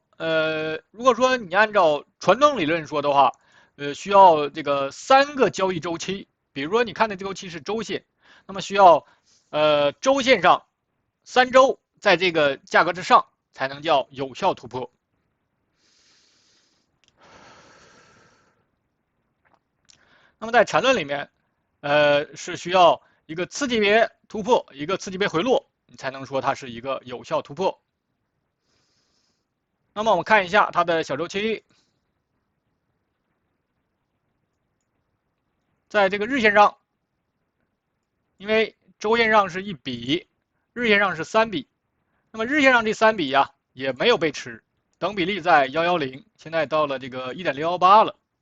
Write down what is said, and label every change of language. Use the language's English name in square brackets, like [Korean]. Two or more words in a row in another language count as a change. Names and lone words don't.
[Chinese] 如果說你按照傳統理論說的話，需要這個3個交易周期，比如說你看的周期是周線，那麼需要周線上3周在這個價格之上才能叫有效突破。那麼在纏論裡面，是需要一個次級別突破，一個次級別回落，你才能說它是一個有效突破。那麼我們看一下它的小周期，在这個日線上，因為周線上是1比，日線上是3比，那麼日線上這3比呀也沒有背馳，等比例在110，現在到了這個1.618了。